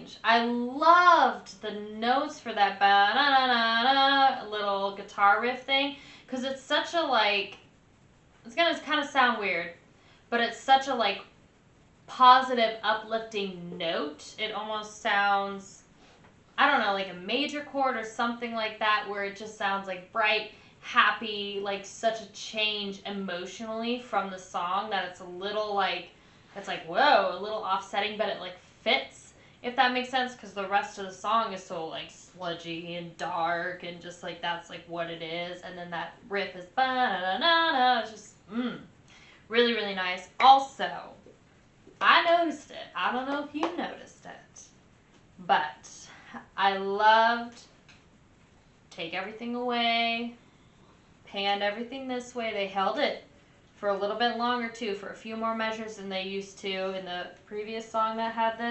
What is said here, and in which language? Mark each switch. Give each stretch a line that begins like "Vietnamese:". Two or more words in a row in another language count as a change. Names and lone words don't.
English: I loved the notes for that ba-na-na-na-na little guitar riff thing, because it's such a, like, it's gonna kind of sound weird, but it's such a, like, positive, uplifting note. It almost sounds, I don't know, like a major chord or something like that, where it just sounds like bright, happy, like such a change emotionally from the song that it's a little like, it's like, whoa, a little offsetting, but it like fits, if that makes sense, because the rest of the song is so like sludgy and dark and just like that's like what it is, and then that riff is ba-na-na-na-na, it's just really, really nice. Also, I noticed it. I don't know if you noticed it, but I loved take everything away, panned everything this way. They held it for a little bit longer too, for a few more measures than they used to in the previous song that had this.